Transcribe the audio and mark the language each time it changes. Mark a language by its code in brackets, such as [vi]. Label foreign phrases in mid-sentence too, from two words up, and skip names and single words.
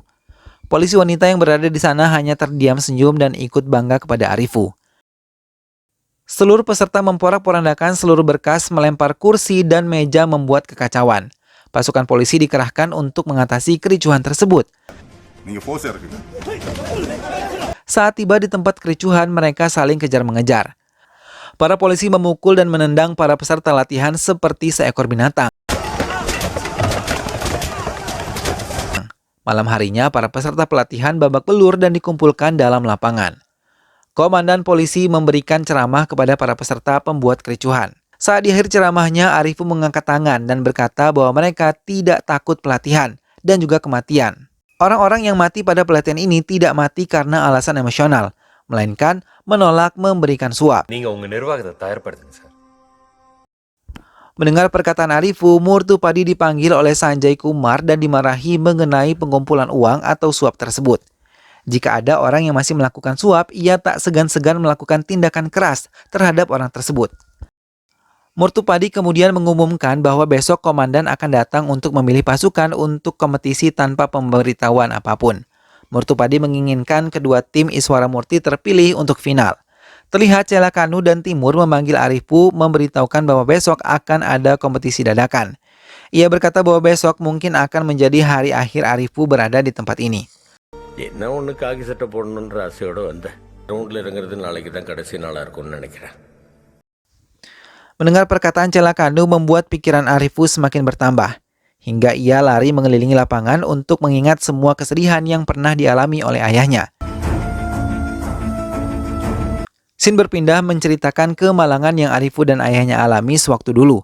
[id] Polisi wanita yang berada di sana hanya terdiam senyum dan ikut bangga kepada Arifu. Seluruh peserta memporak-porandakan seluruh berkas, melempar kursi dan meja membuat kekacauan. Pasukan polisi dikerahkan untuk mengatasi kericuhan tersebut. [ta] நீங்க force இருக்குங்க. [id] Saat tiba di tempat kericuhan, mereka saling kejar-mengejar. Para polisi memukul dan menendang para peserta latihan seperti seekor binatang. Malam harinya, para peserta pelatihan babak belur dan dikumpulkan dalam lapangan. Komandan polisi memberikan ceramah kepada para peserta pembuat kericuhan. Saat di akhir ceramahnya, Arifu mengangkat tangan dan berkata bahwa mereka tidak takut pelatihan dan juga kematian. Orang-orang yang mati pada pelatihan ini tidak mati karena alasan emosional, melainkan menolak memberikan suap. [ta] நீங்க உங்க நிர்வாகத்தை தயார்படுத்துங்க சார். [id] Mendengar perkataan Arifu, Murtupadi dipanggil oleh Sanjay Kumar dan dimarahi mengenai pengumpulan uang atau suap tersebut. Jika ada orang yang masih melakukan suap, ia tak segan-segan melakukan tindakan keras terhadap orang tersebut. Murtupadi kemudian mengumumkan bahwa besok komandan akan datang untuk memilih pasukan untuk kompetisi tanpa pemberitahuan apapun. Murtupadi menginginkan kedua tim Iswara Murti terpilih untuk final. Terlihat Celakanu dan Timur memanggil Arifu memberitahukan bahwa besok akan ada kompetisi dadakan. Ia berkata bahwa besok mungkin akan menjadi hari akhir Arifu berada di tempat ini. [ta] என்ன ஒன்று காக்கி சட்டை போடணுன்ற ஆசையோடு வந்தேன். ரவுண்டில் இறங்குறது நாளைக்கு தான் கடைசி நாளாக இருக்கும்னு நினைக்கிறேன். [id] Mendengar perkataan Celakanu membuat pikiran Arifu semakin bertambah, hingga ia lari mengelilingi lapangan untuk mengingat semua kesedihan yang pernah dialami oleh ayahnya. Scene berpindah menceritakan kemalangan yang Arifu dan ayahnya alami sewaktu dulu.